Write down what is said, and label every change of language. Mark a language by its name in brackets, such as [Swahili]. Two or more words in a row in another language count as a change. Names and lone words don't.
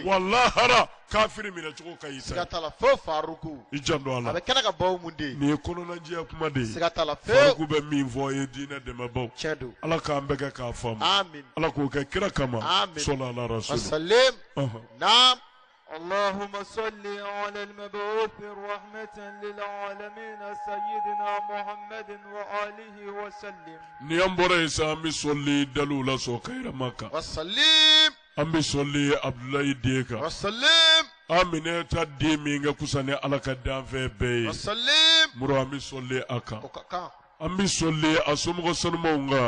[Bambara] walahara kafiri minɛ cogo ka ɲi siga sa t'a la fo faruku i jan don a a la bɛ kɛnɛ ka baw mun den nin ye kɔnɔnajɛya kuma de ye siga t'a la fewu faruku bɛ min fɔ ye diinɛ dɛmɛbaw tiɲɛ don ala k'an bɛɛ kɛ k'a faamu amin ala k'o kɛ kira kama Amin. sɔla ala rasul wasalim naam [Arabic] اللهم صل على المبعوث رحمة للعالمين سيدنا محمد وآله وسلم. [Bambara] ni an bɔra yen sa an bɛ sɔli daliw la sɔn kayirama kan wasalim an bɛ sɔli abudulayi den kan wasalim an minɛ ta den min ka kusa ni ala ka danfɛn bɛɛ ye wasalim muru an bɛ sɔli a kan o ka kan an bɛ sɔli a somɔgɔ sanumanw kan